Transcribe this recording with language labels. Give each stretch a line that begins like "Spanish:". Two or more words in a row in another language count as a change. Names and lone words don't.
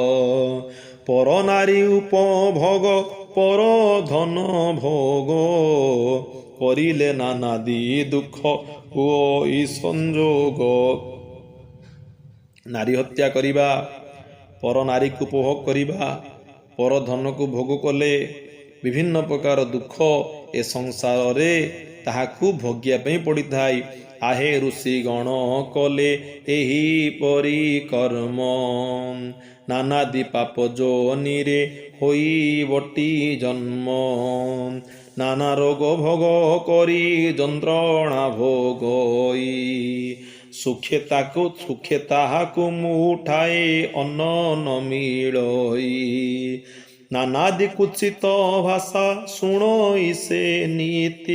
Odia: ପର ନାରୀ ଉପଭୋଗ ପର ଧନ ଭୋଗ, କରିଲେ ନାନାଦି ଦୁଃଖ ହୁଅଇ ସଂଯୋଗ। ନାରୀ ହତ୍ୟା କରିବା, ପର ନାରୀକୁ ଉପଭୋଗ କରିବା, ପର ଧନକୁ ଭୋଗ କଲେ ବିଭିନ୍ନ ପ୍ରକାର ଦୁଃଖ ଏ ସଂସାରରେ ତାହାକୁ ଭୋଗିବା ପାଇଁ ପଡ଼ିଥାଏ। ଆହେ ଋଷି ଗଣ କଲେ ଏହିପରି କର୍ମ ନାନାଦି ପାପ ଯୋନିରେ ହୋଇ ବଟି ଜନ୍ମ ନାନା ରୋଗ ଭୋଗ କରି ଯନ୍ତ୍ରଣା ଭୋଗଇ ସୁଖେ ତାହାକୁ ମୁଠାଏ ଅନ୍ନ ନ ମିଳଇ ନାନାଦି କୁତ୍ସିତ ଭାଷା ଶୁଣଇ ସେ ନୀତି